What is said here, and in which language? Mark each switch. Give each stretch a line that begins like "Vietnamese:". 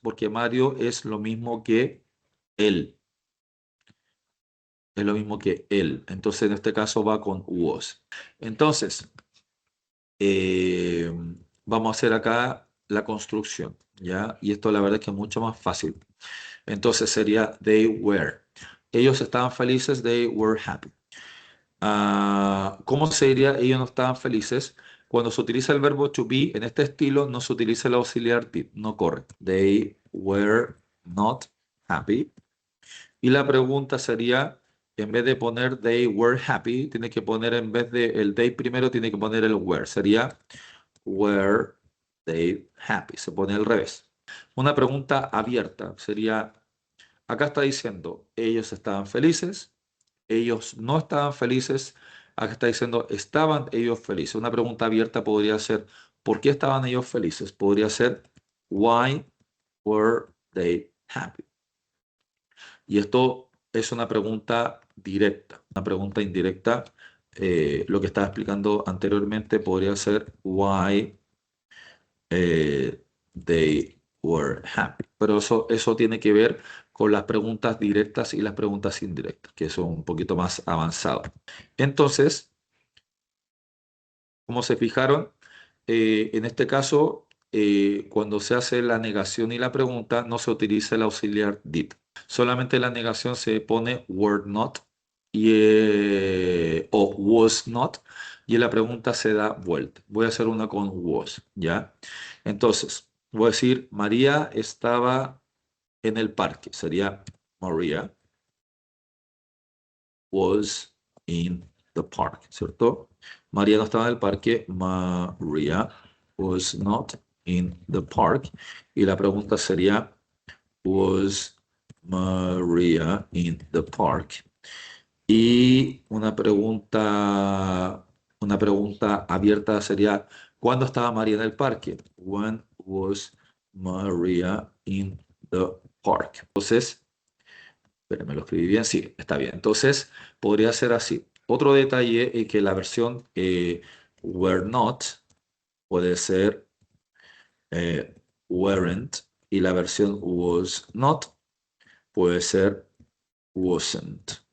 Spanish: Porque Mario es lo mismo que él. Es lo mismo que él. Entonces, en este caso va con was. Entonces, eh, vamos a hacer acá la construcción, ¿ya? Y esto la verdad es que es mucho más fácil. Entonces sería
English: they were.
Spanish: Ellos estaban felices,
English: they were happy.
Spanish: ¿Cómo se diría ellos no estaban felices? Cuando se utiliza el verbo to be en este estilo, no se utiliza el auxiliar did, no corre.
English: They were not happy.
Spanish: Y la pregunta sería, en vez de poner
English: they were happy,
Spanish: tiene que poner en vez de el they primero, tiene que poner el were. Sería
English: were they happy.
Spanish: Se pone al revés. Una pregunta abierta sería, acá está diciendo, ellos estaban felices. ellos no estaban felices. Acá está diciendo, estaban ellos felices. Una pregunta abierta podría ser, ¿por qué estaban ellos felices? Podría ser,
English: why were they happy?
Spanish: Y esto es una pregunta directa, una pregunta indirecta. Lo que estaba explicando anteriormente podría ser,
English: why they were happy.
Spanish: Pero eso tiene que ver con las preguntas directas y las preguntas indirectas, que son un poquito más avanzadas. Entonces, como se fijaron, en este caso, cuando se hace la negación y la pregunta, no se utiliza el auxiliar did. Solamente la negación se pone were not o was not, y en la pregunta se da vuelta. Voy a hacer una con was, ¿ya? Entonces, voy a decir, María estaba en el parque. Sería
English: Maria was in the park,
Spanish: ¿cierto? María no estaba en el parque.
English: Maria was not in the park.
Spanish: Y la pregunta sería,
English: was Maria in the park?
Spanish: Y una pregunta abierta sería, ¿cuándo estaba María en el parque?
English: When was Maria in the park?
Spanish: Entonces, espérenme, lo escribí bien, sí, está bien. Entonces, podría ser así. Otro detalle es que la versión were not puede ser eh, weren't, y la versión was not puede ser wasn't.